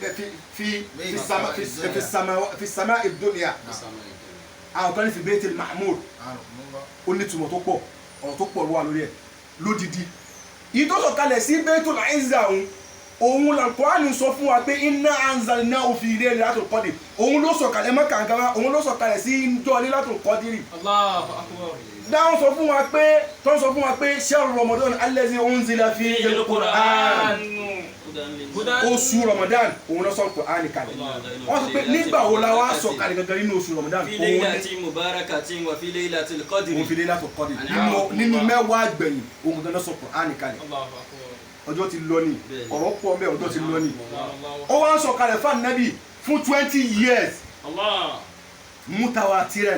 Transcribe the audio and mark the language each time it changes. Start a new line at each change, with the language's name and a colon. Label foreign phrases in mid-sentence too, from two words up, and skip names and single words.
Arabic: في سماء دنيا
Yoruba: àwọn kan ní fi Baytil Mahmud ó ní túmọ̀ tó pọ̀ ọ̀rọ̀ tó pọ̀ ló wà lórí ẹ̀ lódìdí yìí tó sọ̀kalẹ̀ sí Baytul Izza òun Al-Qur'an sọ fún wa pé
Arabic: إنا أنزلناه في ليلة القدر
Yoruba: òun ló sọ̀kalẹ̀ mọ́kànkànmá òun ló sọ̀kalẹ̀ sí ìjọ Laylatul Qadr.
Arabic: الله أكبر.
Yoruba: dáhùn sọ fún wa pé
Arabic: شهر رمضان الذي أنزل فيه القرآن
Yoruba: oṣù Ramadan òun ló sọ Al-Qur'an kalẹ̀ wọ́n sọ pé nígbà wo la wá sọ̀kalẹ̀ gangan nínú oṣù Ramadan
Arabic: في ليلة مباركة وفي ليلة القدر
Yoruba: òun fi Laylatul Qadr nínú mẹ́wàá gbẹ̀yìn òun gangan ló sọ Al-Qur'an kalẹ̀ ọjọ́ ti lọ ní ọ̀rọ̀ pọ̀ mẹ́ ọjọ́ ti lọ ní ó wá ń sọ̀kalẹ̀ fún Ànábì fún 20 years mutawatiran